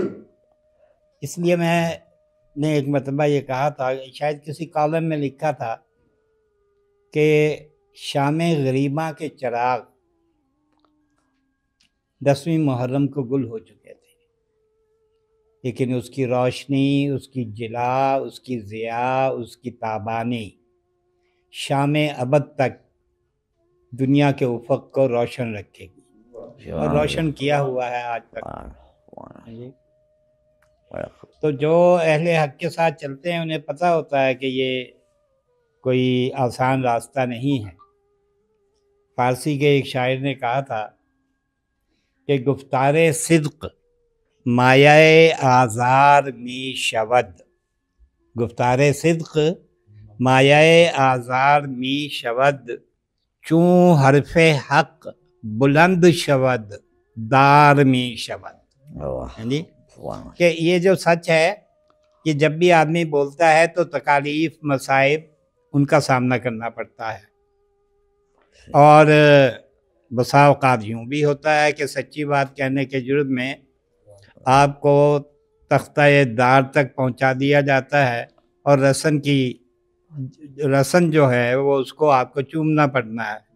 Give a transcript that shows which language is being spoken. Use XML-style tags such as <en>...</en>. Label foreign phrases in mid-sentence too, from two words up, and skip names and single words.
<ur>اس لیے میں نے ایک مرتبہ یہ کہا تھا، شاید کسی کالم میں لکھا تھا کہ شام غریباں کے چراغ 10ویں محرم کو گل ہو چکے تھے، لیکن اس کی روشنی، اس کی جلا، اس کی ضیاء، اس کی تابانی شام ابد تک دنیا کے افق کو روشن رکھے گی، اور روشن کیا ہوا ہے آج تک۔ جی۔ تو جو اہل حق کے ساتھ چلتے ہیں انہیں پتہ ہوتا ہے کہ یہ کوئی آسان راستہ نہیں ہے۔ فارسی کے ایک شاعر نے کہا تھا کہ</ur> <fa>گفتار صدق مایہ آزار می شود، گفتار صدق مایہ آزار می شود، چون حرف حق بلند شود دار می شود۔</fa> <ur>جی، کہ یہ جو سچ ہے، یہ جب بھی آدمی بولتا ہے تو تکالیف، مصائب ان کا سامنا کرنا پڑتا ہے، اور بسا اوقات یوں بھی ہوتا ہے کہ سچی بات کہنے کے جرم میں آپ کو تختہ دار تک پہنچا دیا جاتا ہے، اور رسن جو ہے وہ اس کو آپ کو چومنا پڑنا ہے۔</ur>